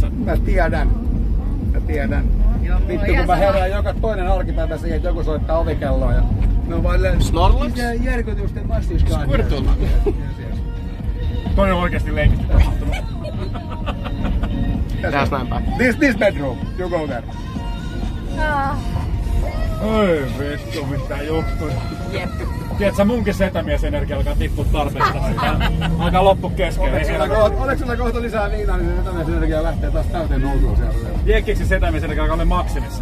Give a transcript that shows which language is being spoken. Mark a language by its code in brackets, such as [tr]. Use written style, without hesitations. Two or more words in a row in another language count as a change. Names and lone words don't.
[fi] Mä tiedän. Joo, vittu kun mä herään joka toinen arkipäivä siihen, että joku soittaa ovikelloa ja... No vaan Snorlax? Mikä järkytysten mastiskaan. Squirtle. Toi on oikeesti leikisti tapahtunut. Tehdään näin päin. [en] This bedroom, you go there. [fi] Oi vittu, mitä juttuja. Jep. Tiedätkö, munkin setämiesenergia alkaa tippua tarpeesta. Alkaa loppu kesken. Oliko sulla kohta lisää viinaa, niin se setämiesenergia lähtee taas täyteen nousuun siellä. Jekkiksi setämiesenergia alkaa olla maksimissa.